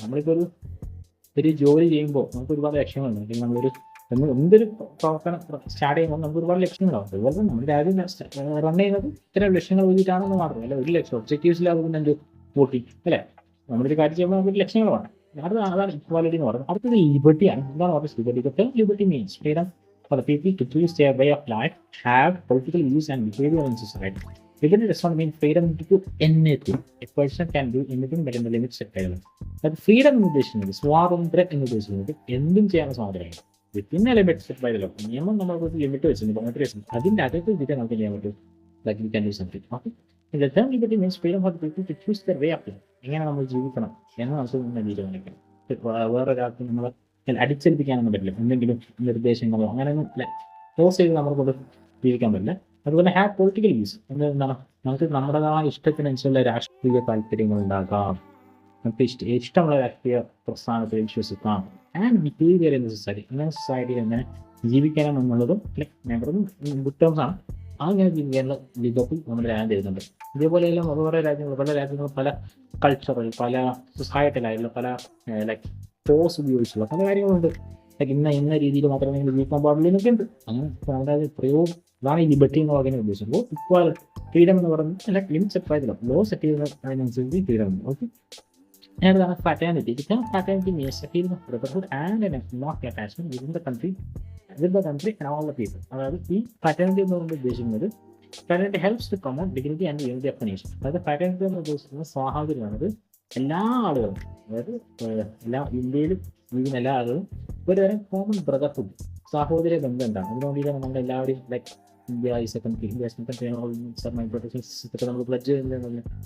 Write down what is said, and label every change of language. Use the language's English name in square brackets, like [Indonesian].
[Malayalam] നമ്മളിപ്പോൾ ഒരു ജോലി ചെയ്യുമ്പോൾ നമുക്ക് ഒരുപാട് ലക്ഷ്യങ്ങളുണ്ട്. അല്ലെങ്കിൽ നമ്മളൊരു എന്തൊരു പ്രവർത്തനം സ്റ്റാർട്ട് ചെയ്യുമ്പോൾ നമുക്ക് ഒരുപാട് ലക്ഷ്യങ്ങളാവും. അതുപോലെ തന്നെ നമ്മുടെ രാജ്യം റൺ ചെയ്യുന്നത് ഇത്തരം ലക്ഷ്യങ്ങൾ വേണ്ടിയിട്ടാണെന്ന് മാത്രമല്ല, ഒരു ലക്ഷ്യം ഒബ്ജക്റ്റീവ്സിലാകും പിന്നെ എന്ത് വോട്ടിങ് അല്ലേ. നമ്മളൊരു കാര്യം ചെയ്യുമ്പോൾ നമുക്ക് ലക്ഷ്യങ്ങൾ വേണം. അതാണ് ഇക്വാലിറ്റി എന്ന് പറയുന്നത്. അടുത്തത് ലിബർട്ടിയാണ്. എന്താണ് പറയുന്നത് liberty? [English] The term liberty means freedom for the people to choose their way of life, have political views and behavior in society. Liberty does not mean freedom to do anything. A person can do anything but in the limits set by the law. [Malayalam] അത് freedom എന്ന് ഉദ്ദേശിക്കുന്നത്, സ്വാതന്ത്ര്യം എന്ന് ഉദ്ദേശിക്കുന്നത് എന്തും ചെയ്യാൻ സ്വാതന്ത്ര്യമാണ് [English] Within a limit set by the law. [Malayalam] നിയമം നമ്മൾക്ക് ലിമിറ്റ് വെച്ചിട്ടുണ്ട്, ബൗണ്ടറി വെച്ചിട്ടുണ്ട്. അതിൻ്റെ അകത്ത് ഇതിട്ട് നമുക്ക് ചെയ്യാൻ പറ്റും. [English] Like we can do something. Okay, the term liberty means freedom for the people to choose their way of life. [Malayalam] എങ്ങനെ നമ്മൾ ജീവിക്കണം എന്ന് നമുക്ക് തീരുമാനിക്കണം. വേറൊരാൾക്ക് നമ്മൾ അടിച്ചേൽപ്പിക്കാനൊന്നും പറ്റില്ല. എന്തെങ്കിലും നിർദ്ദേശങ്ങളോ അങ്ങനെയൊന്നും ഫോഴ്സ് ചെയ്ത് നമ്മളെ കൊണ്ട് ജീവിക്കാൻ പറ്റില്ല. അതുപോലെ [English] have political views [Malayalam] എന്താണ്, നമുക്ക് നമ്മുടേതായ ഇഷ്ടത്തിനനുസരിച്ചുള്ള രാഷ്ട്രീയ താല്പര്യങ്ങൾ ഉണ്ടാക്കാം, നമുക്ക് ഇഷ്ടമുള്ള രാഷ്ട്രീയ പ്രസ്ഥാനത്തിൽ വിശ്വസിക്കാം. [English] and behaviour in society, [Malayalam] ഇങ്ങനെ സൊസൈറ്റിയിൽ എങ്ങനെ ജീവിക്കണം എന്നുള്ളതും ഗുഡ് ടേംസ് ആണ്. അങ്ങനെ ജീവിക്കാനുള്ള ലിബർട്ടി നമ്മുടെ രാജ്യം തരുന്നുണ്ട്. ഇതേപോലെയെല്ലാം വേറെ രാജ്യങ്ങൾ, പല രാജ്യങ്ങളും പല കൾച്ചറിൽ, പല സൊസൈറ്റിയിലായിട്ടുള്ള പല ലൈക്ക് ഫോഴ്സ് ഉപയോഗിച്ചുള്ള പല കാര്യങ്ങളുണ്ട്. ലൈക്ക് ഇന്ന രീതിയിൽ മാത്രമേ നിങ്ങൾ ജീവിക്കാൻ പാടുള്ളൂ എന്നൊക്കെ ഉണ്ട്. അങ്ങനെ നമ്മുടെ പ്രയോഗം അതാണ് ഈ ലിബർട്ടി എന്ന് പറയുന്നത് ഉദ്ദേശിച്ചത്. ഇപ്പോൾ ഫ്രീഡം എന്ന് പറയുന്നത് like limit set ആയതല്ലോ, law set ചെയ്യുന്നതിനനുസരിച്ച് freedom ഉണ്ട്. ഓക്കെ, ഏതാണ് ഫാറ്റേണിറ്റി? [English] Fraternity means a feeling of brotherhood and an emotional attachment within the country and all the people. [Malayalam] അതായത് ഈ ഫാറ്റേണിറ്റി എന്ന് പറയുന്നത് ഉദ്ദേശിക്കുന്നത് [English] Fraternity helps to promote dignity and unity of the nation. [Malayalam] അതായത് ഫാറ്റേണിറ്റി എന്ന് ഉദ്ദേശിക്കുന്നത് സ്വാതന്ത്ര്യമാണത്. എല്ലാ ആളുകളും, അതായത് എല്ലാ ഇന്ത്യയിൽ ജീവിക്കുന്ന എല്ലാ ആളുകളും ഒരുതരം കോമൺ ബ്രദർഹുഡ്, സഹോദര ബന്ധം ഉണ്ടാകും. അതിനുവേണ്ടിയിട്ടാണ് നമ്മൾ എല്ലാവരും like [English] India is a country, [Malayalam] India നമ്മൾ പ്ലഡ്ജ് ചെയ്യുന്നത്.